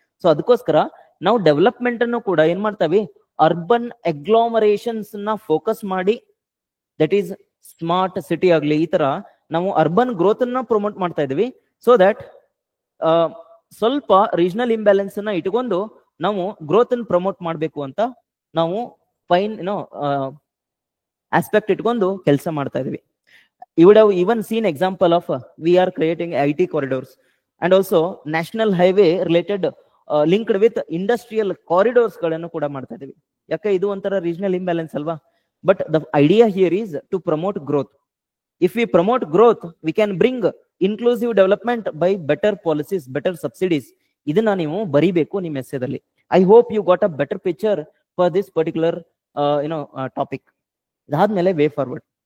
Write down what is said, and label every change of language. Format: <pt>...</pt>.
<kn>So ಅದಕ್ಕೋಸ್ಕರ ನಾವು development ಅನ್ನು ಕೂಡ ಏನ್ ಮಾಡ್ತಾವಿ, ಅರ್ಬನ್ ಅಗ್ಲಾಮರೇಷನ್ಸ್ ನ ಫೋಕಸ್ ಮಾಡಿ,</kn> <en>that is smart city</en> <kn>ಆಗ್ಲಿ, ಈ ತರ ನಾವು ಅರ್ಬನ್ ಗ್ರೋತ್ ಅನ್ನ ಪ್ರಮೋಟ್ ಮಾಡ್ತಾ ಇದೀವಿ. ಸೊ ದಟ್ ಸ್ವಲ್ಪ ರೀಜನಲ್ ಇಂಬ್ಯಾಲೆನ್ಸ್ ಅನ್ನ ಇಟ್ಕೊಂಡು ನಾವು ಗ್ರೋತ್ ಅನ್ನು ಪ್ರಮೋಟ್ ಮಾಡ್ಬೇಕು ಅಂತ ನಾವು ಫೈನ್ ಆಸ್ಪೆಕ್ಟ್ ಇಟ್ಕೊಂಡು ಕೆಲಸ ಮಾಡ್ತಾ ಇದೀವಿ.</kn> <en>You would have even seen example of we are creating IT corridors and also national highway related linked with industrial corridors</en> <kn>ಗಳನ್ನು ಕೂಡ ಮಾಡ್ತಾ ಇದೀವಿ. ಯಾಕೆ ಇದು ಒಂಥರ ರೀಜನಲ್ ಇಂಬ್ಯಾಲೆನ್ಸ್ ಅಲ್ವಾ?</kn> <en>But the idea here is to promote growth. If we promote growth, we can bring inclusive development by better policies, better subsidies.</en> <kn>ಇದನ್ನ ನೀವು ಬರೀಬೇಕು ನಿಮ್ಮ ಎಸ್ಸೆದಲ್ಲಿ.</kn> <en>I hope you got a better picture for this particular topic.</en> <kn>ಇದಾದ್ಮೇಲೆ way forward.</kn>